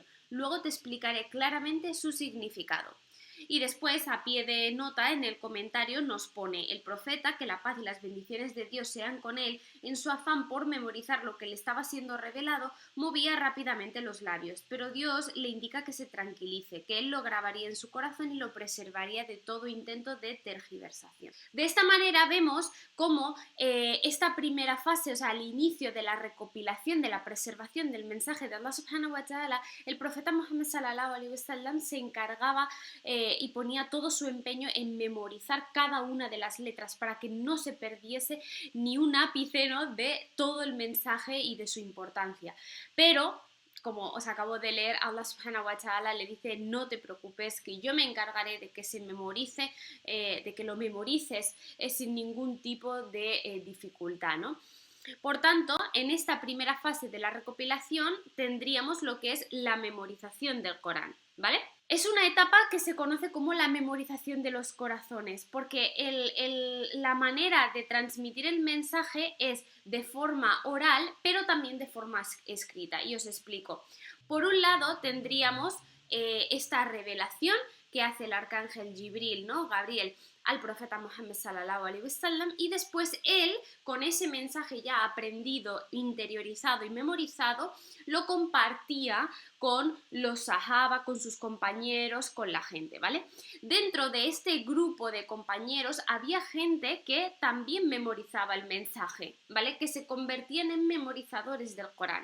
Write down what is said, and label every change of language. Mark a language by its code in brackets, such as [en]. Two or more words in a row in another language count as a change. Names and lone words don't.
[es] Luego te explicaré claramente su significado. Y después, a pie de nota, en el comentario nos pone: el profeta, que la paz y las bendiciones de Dios sean con él, en su afán por memorizar lo que le estaba siendo revelado, movía rápidamente los labios, pero Dios le indica que se tranquilice, que él lo grabaría en su corazón y lo preservaría de todo intento de tergiversación. De esta manera vemos cómo esta primera fase, o sea, al inicio de la recopilación, de la preservación del mensaje de Allah [ar] سبحانه وتعالى, [es] el profeta Muhammad [ar] صلى الله عليه وسلم [es] se encargaba y ponía todo su empeño en memorizar cada una de las letras para que no se perdiese ni un ápice, ¿no?, de todo el mensaje y de su importancia. Pero, como os acabo de leer, Allah [ar] سبحانه وتعالى [es] le dice: no te preocupes, que yo me encargaré de que se memorice, de que lo memorices sin ningún tipo de dificultad, ¿no? Por tanto, en esta primera fase de la recopilación tendríamos lo que es la memorización del Corán, ¿vale? Es una etapa que se conoce como la memorización de los corazones, porque la manera de transmitir el mensaje es de forma oral, pero también de forma escrita, y os explico. Por un lado tendríamos esta revelación que hace el arcángel Jibril, ¿no?, Gabriel, al profeta Muhammad [ar] صلى الله عليه وسلم, [es] y después él, con ese mensaje ya aprendido, interiorizado y memorizado, lo compartía con los sahaba, con sus compañeros, con la gente, ¿vale? Dentro de este grupo de compañeros había gente que también memorizaba el mensaje, ¿vale?, que se convertían en memorizadores del Corán.